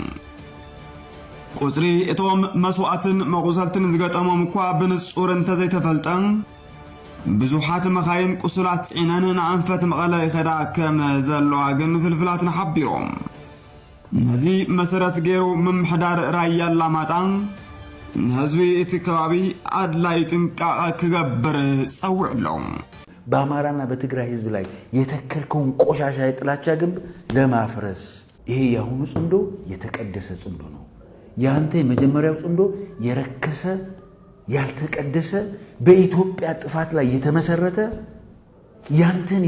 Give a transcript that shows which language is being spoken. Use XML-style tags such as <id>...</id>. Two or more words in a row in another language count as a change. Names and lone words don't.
<ti>ቁፅሪ እቶም መስዋዕትን መቁሰልትን ዝገጠሞም እኳ ብንጹር እንተዘይተፈልጠ ብዙሓት መኻይን ቁስላት ጽዒነን ንኣንፈት መቐለ ይኸዳ ከም ዘለዋ ግን ፍልፍላት ሓቢሮም ነዚ መሰረት ገይሩ ምምሕዳር ራያ ኣላማጣ ህዝቢ እቲ ከባቢ አድላይ ጥንቃቄ ክገብር ጸውዕለው።</ti> <am>በአማራና በትግራይ ህዝብ ላይ የተከልከውን ቆሻሻ የጥላቻ ግንብ ለማፍረስ ይሄ ያሁኑ ጽንዶ የተቀደሰ ጽንዶ ነው። ያንተ የመጀመሪያው ጽንዶ የረከሰ ያልተቀደሰ በኢትዮጵያ ጥፋት ላይ የተመሰረተ ያንተን</am>